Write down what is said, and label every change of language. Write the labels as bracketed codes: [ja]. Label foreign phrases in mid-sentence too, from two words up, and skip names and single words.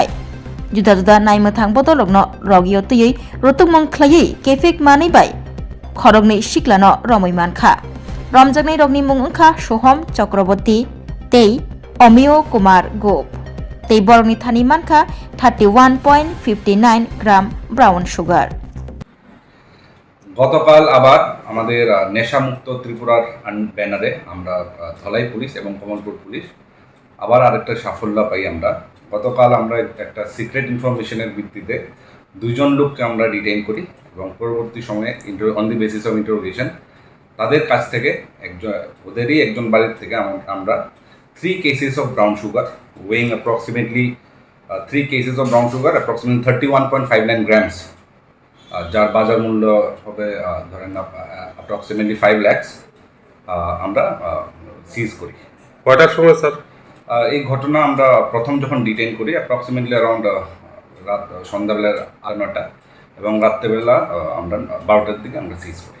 [trp] Juda naimthang bodologno rogio tui rotukmong khlai kefek manai bai khorognoi siklano romoi mankha. Romjaknai rogni mung wngkha Sohom Chakraborty tei Omio Kumar Gop. Tei borokni thani mankha 31.59 [en] gram brown sugar. [bn] গতকাল আবার আমাদের নেশামুক্ত ত্রিপুরার ব্যানারে আমরা ধলাই পুলিশ এবং কমলপুর পুলিশ আবার আরেকটা সাফল্য পাই আমরা। গতকাল আমরা একটা [en] secret information [bn] ভিত্তিতে দুইজন লোককে আমরা ডিটেইন করি এবং পরবর্তী সময়ে [en] on the basis of interrogation [bn] তাদের কাছ থেকে ওদেরই একজন বাড়ির থেকে আমরা [en] 3 cases of brown sugar weighing approximately 3 cases of brown sugar approximately 31.59 grams [bn] যার বাজার মূল্য হবে ধরেন অ্যাপ্রক্সিমেটলি 5 lakhs আমরা সিজ করি। কয়টার সময় স্যার? এই ঘটনা আমরা প্রথম যখন ডিটেইন করি [en] approximately around [bn] রাত সন্ধ্যাবেলা 9টা এবং রাত্রেবেলা আমরা 12টার দিকে আমরা সিজ করি।